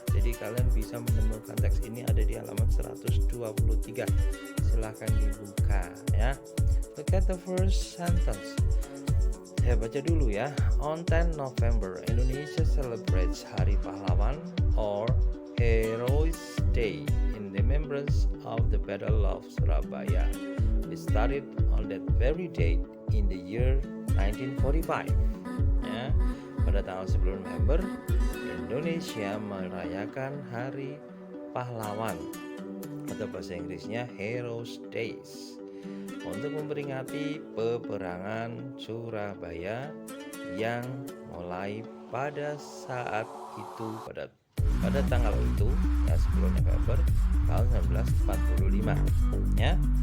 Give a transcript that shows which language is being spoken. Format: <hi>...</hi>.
<id>Jadi kalian bisa menemukan teks ini ada di halaman 123. Silahkan dibuka ya.</id> <en>Look at the first sentence.</en> <id>Saya baca dulu ya.</id> <en>On 10 November, Indonesia celebrates Hari Pahlawan or Heroes Day in remembrance of the Battle of Surabaya. It started on that very date in the year 1945.</en> <id>Ya, pada tanggal 10 November, Indonesia merayakan Hari Pahlawan atau bahasa Inggrisnya Heroes Days untuk memperingati peperangan Surabaya yang mulai pada saat itu pada tanggal itu ya 10 November tahun 1945 ya.</id>